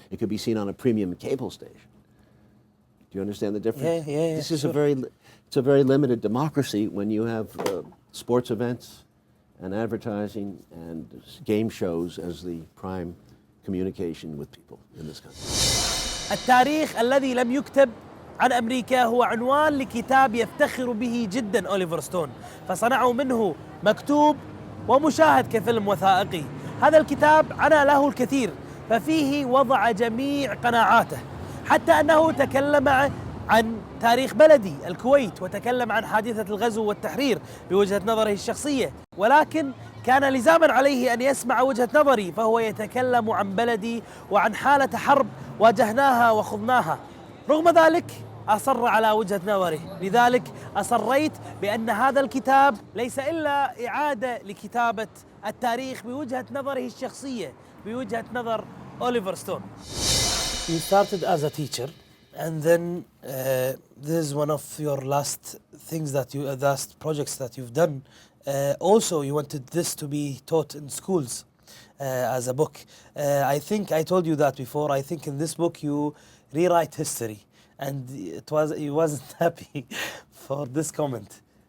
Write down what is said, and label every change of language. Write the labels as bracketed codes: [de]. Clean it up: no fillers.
[en] It could be seen on a premium cable station. Do you understand the difference? Yeah. This is it's a very limited democracy when you have sports events and advertising and game shows as the prime communication with people in this country. [ar] التاريخ الذي لم يكتب عن أمريكا هو عنوان لكتاب يفتخر به جدا أوليفر ستون، فصنعوا منه مكتوب ومشاهد كفيلم وثائقي. هذا الكتاب عانى له الكثير، ففيه وضع جميع قناعاته، حتى أنه تكلم عن تاريخ بلدي الكويت، وتكلم عن حادثة الغزو والتحرير بوجهة نظره الشخصية، ولكن كان لزاما عليه أن يسمع وجهة نظري، فهو يتكلم عن بلدي وعن حالة حرب واجهناها وخضناها. رغم ذلك أصر على وجهة نظره، لذلك أصريت بأن هذا الكتاب ليس إلا إعادة لكتابة التاريخ بوجهة نظره الشخصية، بوجهة نظر أوليفر ستون. [en] You started as a teacher, and then this is one of your last projects that you've done. Also, you wanted this to be taught in schools. as a book. I think I told you that before. I think in this book you rewrite history, and he wasn't happy for this comment.